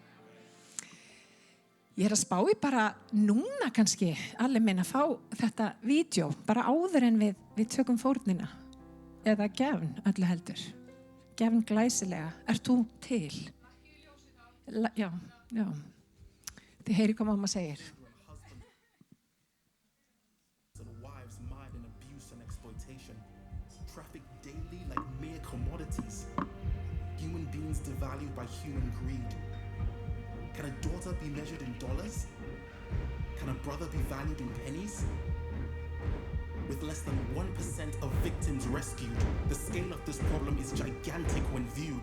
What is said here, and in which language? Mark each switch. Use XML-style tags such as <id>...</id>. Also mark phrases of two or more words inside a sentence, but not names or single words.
<is>Ég er að spá í bara núna kannski, allir minn að fá þetta vídeo, bara áður en við tökum fórnina. Eða gefn, öllu heldur. Gefn glæsilega. Ert þú til? Já. Þið heyri hvað mamma segir.</is> <en>Wives marred in abuse and exploitation, trafficked daily like mere commodities, human beings devalued by human greed. Can a daughter be measured in dollars? Can a brother be valued in pennies? With less than 1% of victims rescued, the scale of this problem is gigantic when viewed.</en>